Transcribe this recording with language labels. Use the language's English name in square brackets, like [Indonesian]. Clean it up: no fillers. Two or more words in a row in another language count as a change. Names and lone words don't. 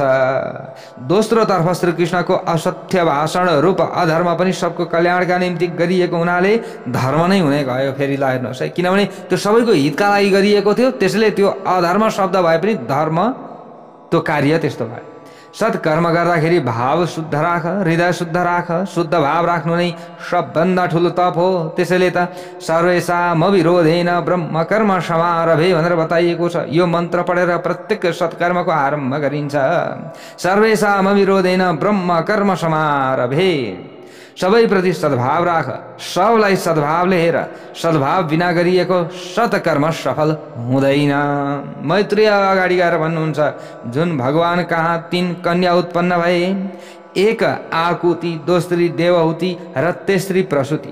[Nepali] दोस्रोतर्फ श्रीकृष्णको असत्य भाषण रूप अधर्म पनि सबको कल्याणका निम्ति गरिएको हुनाले धर्म नै हुने गयो। फेरि ल हेर्नुहोस् है, किनभने त्यो सबैको हितका लागि गरिएको थियो, त्यसले त्यो अधर्म शब्द भए पनि धर्म त्यो कार्य त्यस्तो भयो। सत्कर्म गर्दाखेरि भाव शुद्ध राख, हृदय शुद्ध राख। शुद्ध भाव राख्नु नै सबभन्दा ठुलो तप हो। त्यसैले त [Sanskrit] सर्वेषाम अविरोधेन ब्रह्म कर्म समारभे [Nepali] भनेर बताइएको छ। यो मन्त्र पढेर प्रत्येक सत्कर्मको आरम्भ गरिन्छ। [Sanskrit] सर्वेषाम अविरोधेन ब्रह्म कर्म समारभे, [Nepali] सबैप्रति सद्भाव राख, सबलाई सद्भावले हेर। सद्भाव बिना गरिएको सत्कर्म सफल हुँदैन। मैत्रेय अगाडि गएर भन्नुहुन्छ, जुन भगवान कहाँ 3 कन्या उत्पन्न भए, एक आकुति, दोस्री देवहुति र तेस्री प्रसूति।